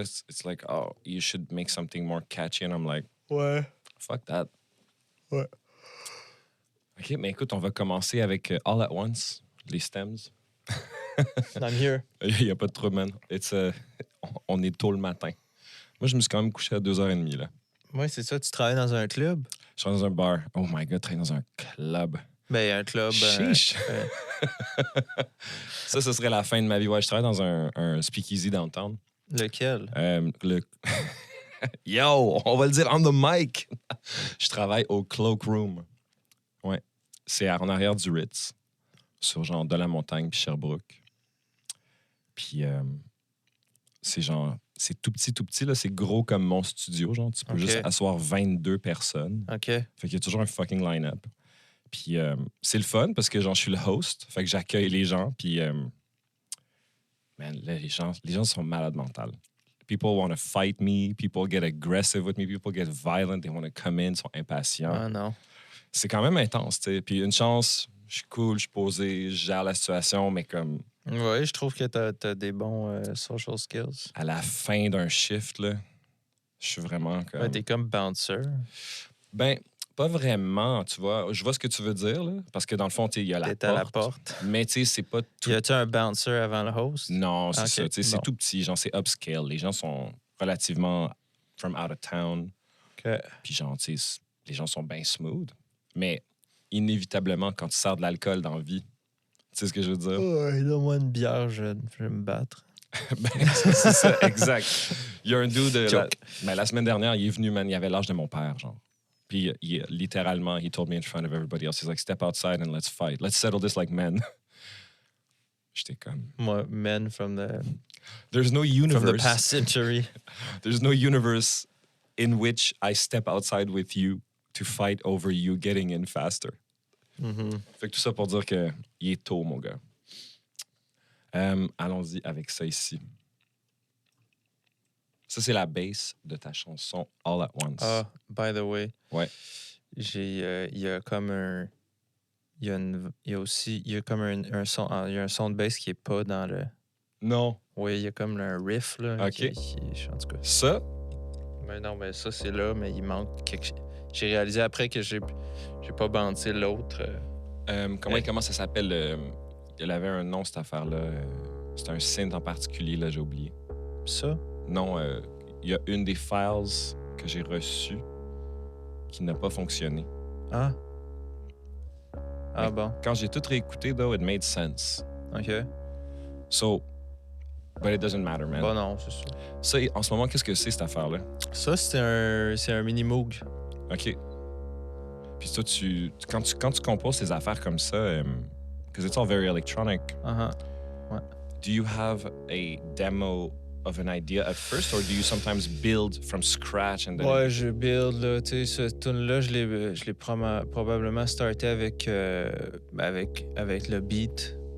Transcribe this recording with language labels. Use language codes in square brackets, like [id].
[en] It's like, oh, you should make something more catchy. And I'm like, [fr] Ouais. [en] fuck that. [fr] Ouais. OK, mais écoute, on va commencer avec All at Once, les stems. [en] I'm here. [fr] Il n'y a pas de trouble, man. On est tôt le matin. Moi, je me suis quand même couché à 2h30, là. Oui, c'est ça. Tu travailles dans un club? Je suis dans un bar. Oh my God, travailler dans un club. Ben, un club. Chiche. Ça, ce serait la fin de ma vie. Ouais, je travaille dans un speakeasy downtown. Lequel? Yo, on va le dire on the mic. Je travaille au Cloak Room. Ouais. C'est en arrière du Ritz. sur genre de la montagne puis Sherbrooke. Puis c'est genre, c'est tout petit, là, c'est gros comme mon studio, genre, tu peux OK. juste asseoir 22 personnes. OK. Fait qu'il y a toujours un fucking line-up. Puis c'est le fun parce que genre, je suis le host, fait que j'accueille les gens, puis man, là, les gens sont malades mentales. [en] People want to fight me, people get aggressive with me, people get violent, they want to come in, sont impatients. [fr] Ah non. C'est quand même intense, tu sais. Puis une chance, je suis cool, je suis posé, je gère la situation, mais comme Oui, je trouve que t'as des bons social skills. à la fin d'un shift, là, je suis vraiment comme... Ouais, t'es comme bouncer. Ben, pas vraiment, tu vois. Je vois ce que tu veux dire, là, parce que dans le fond, tu sais, il y a la T'es porte. à la porte. Mais tu sais, c'est pas tout... Y a-tu un bouncer avant le host? Non, c'est Ok, ça. Tu sais, bon. c'est tout petit, genre, c'est upscale. Les gens sont relativement from out of town. OK. Puis genre, tu sais, les gens sont bien smooth. Mais inévitablement, quand tu sers de l'alcool dans la vie, tu sais ce que je veux dire? Ouais, donne-moi une bière, je vais me battre. Ben, c'est ça, exact. Il y a un dude, Joke. la semaine dernière, il est venu, man, il avait l'âge de mon père, genre. [en] Puis littéralement, he told me in front of everybody else, he's like, step outside and let's fight. Let's settle this like men. [fr] J'étais comme... [en] Moi, men from the There's no past universe. century. There's no universe in which I step outside with you to fight over you getting in faster. Mhm. [fr] Fait que tout ça pour dire que il est tôt, mon gars. Allons-y avec ça ici. Ça, c'est la base de ta chanson All at Once. [en] Ah, by the way. [fr] Ouais. Il y a comme un... Il y a aussi... Il y a comme un son... Il y a un son de bass qui est pas dans le... Non. Oui, il y a comme un riff, là. OK. En tout cas... Ça, Mais non, mais ça, c'est là, mais il manque quelque chose. J'ai réalisé après que j'ai pas bandé l'autre. comment ça s'appelle? Il avait un nom, cette affaire-là. C'était un synth en particulier, là, j'ai oublié. Ça? Non, il y a une des files que j'ai reçues qui n'a pas fonctionné. Ah. Ah Mais- bon. Quand j'ai tout réécouté, though, it made sense. OK. [en] So, but it doesn't matter, man. [fr] Bon, non, c'est ça. Ça, en ce moment, qu'est-ce que c'est, cette affaire-là? Ça, c'est un mini-moog. OK. Puis toi, quand tu composes ces affaires comme ça, because it's all very electronic, Uh-huh. [en] do you have a demo of an idea at first, or do you sometimes build from scratch and then... [fr] Ouais, je build, là. Tu sais, ce tune-là, je l'ai probablement starté avec le beat.